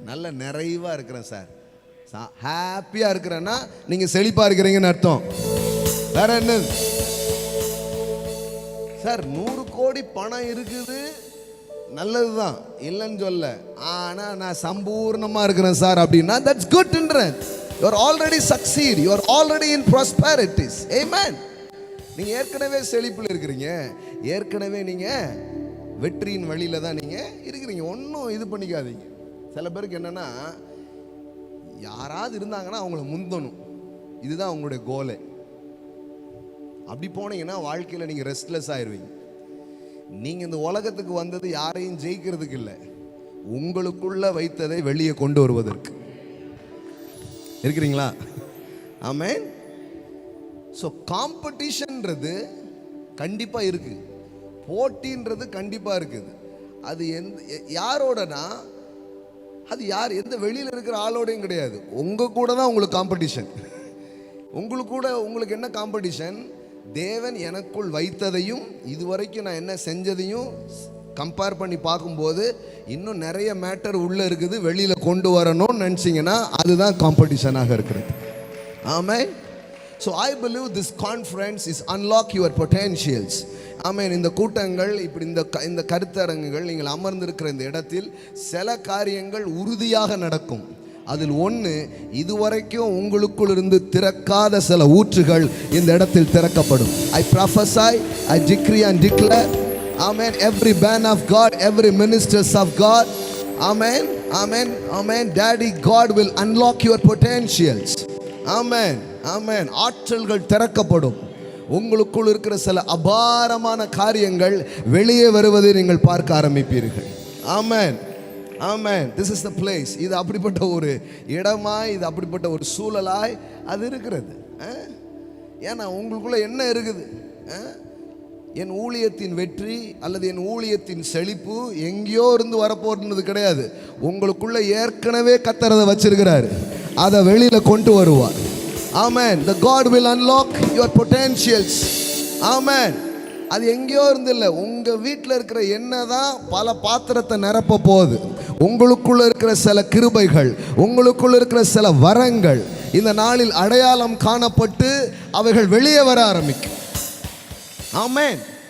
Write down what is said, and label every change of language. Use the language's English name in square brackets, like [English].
[Tamil] நல்ல நிறைவா இருக்கிறேன் சார், ஹாப்பியா இருக்கிறேன்னா நீங்க செழிப்பா இருக்கிறீங்கன்னு அர்த்தம். வேற என்ன சார்? 100 கோடி பணம் இருக்குது, நல்லதுதான், இல்லைன்னு சொல்ல. ஆனா நான் சம்பூர்ணமா இருக்கிறேன் சார் அப்படின்னா [English] that's good [Tamil] என்றேன். [English] you are already succeed, you are already in prosperities. amen. [Tamil] நீங்க ஏற்கனவே செழிப்பில் இருக்கிறீங்க, ஏற்கனவே நீங்க வெற்றியின் வழியில தான் நீங்க இருக்கிறீங்க. ஒன்றும் இது பண்ணிக்காதீங்க. சில பேருக்கு என்னன்னா, யாராவது இருந்தாங்கன்னா அவங்கள முந்தணும், இதுதான் அவங்களுடைய கோலே. அப்படி போனீங்கன்னா வாழ்க்கையில் நீங்க ரெஸ்ட்லெஸ் ஆயிடுவீங்க. நீங்க இந்த உலகத்துக்கு வந்தது யாரையும் ஜெயிக்கிறதுக்கு இல்லை, உங்களுக்குள்ள வைத்ததை வெளியே கொண்டு வருவதற்கு. இருக்கிறீங்களா? ஆமென். ஸோ காம்படிஷன்ன்றது கண்டிப்பா இருக்கு, போட்டின்றது கண்டிப்பா இருக்குது. அது யாரோடனா, அது யார், எந்த வெளியில் இருக்கிற ஆளோடையும் கிடையாது, உங்க கூட தான் உங்களுக்கு காம்படிஷன். உங்களுக்கு என்ன காம்படிஷன்? தேவன் எனக்குள் வைத்ததையும் இதுவரைக்கும் நான் என்ன செஞ்சதையும் கம்பேர் பண்ணி பார்க்கும்போது இன்னும் நிறைய மேட்டர் உள்ள இருக்குது, வெளியில கொண்டு வரணும்னு நினைச்சீங்கன்னா அதுதான் காம்படிஷனாக இருக்கிறது. ஆமென். [English] So I believe this conference is unlock your potentials. [Tamil] ஆமென். இந்த கூட்டங்கள், இப்படி இந்த கருத்தரங்குகள், நீங்கள் அமர்ந்திருக்கிற இந்த இடத்தில் சில காரியங்கள் உறுதியாக நடக்கும். அதில் ஒன்று, இதுவரைக்கும் உங்களுக்குள் இருந்து திறக்காத சில ஊற்றுகள் இந்த இடத்தில் திறக்கப்படும். [English] I prophesy, I decree and declare, amen, every man of God, every ministers of God, amen, amen, amen, daddy God will unlock your potentials. [Tamil] amen, amen. ஆற்றல்கள் திறக்கப்படும். உங்களுக்குள் இருக்கிற சில அபாரமான காரியங்கள் வெளியே வருவதை நீங்கள் பார்க்க ஆரம்பிப்பீர்கள். ஆமென், ஆமென். [English] This is the place. [Tamil] இது அப்படிப்பட்ட ஒரு இடமாய், இது அப்படிப்பட்ட ஒரு சூழலாய் அது இருக்கிறது. ஏன்னா உங்களுக்குள்ள என்ன இருக்குது? என் ஊழியத்தின் வெற்றி அல்லது என் ஊழியத்தின் செழிப்பு எங்கேயோ இருந்து வரப்போறது கிடையாது. உங்களுக்குள்ள ஏற்கனவே கர்த்தர் வச்சிருக்கிறார், அதை வெளியில கொண்டு வருவார். [English] Amen. The God will unlock your potentials. Amen. [Tamil] அது எங்கேயோ இருந்து இல்லை, உங்க வீட்டில் இருக்கிற என்னதான் பல பாத்திரத்தை நிரப்ப போகுது. உங்களுக்குள்ள இருக்கிற சில கிருபைகள், உங்களுக்குள்ள இருக்கிற சில வரங்கள் இந்த நாளில் அடையாளம் காணப்பட்டு அவைகள் வெளியே வர ஆரம்பிக்கும். ஆமென்.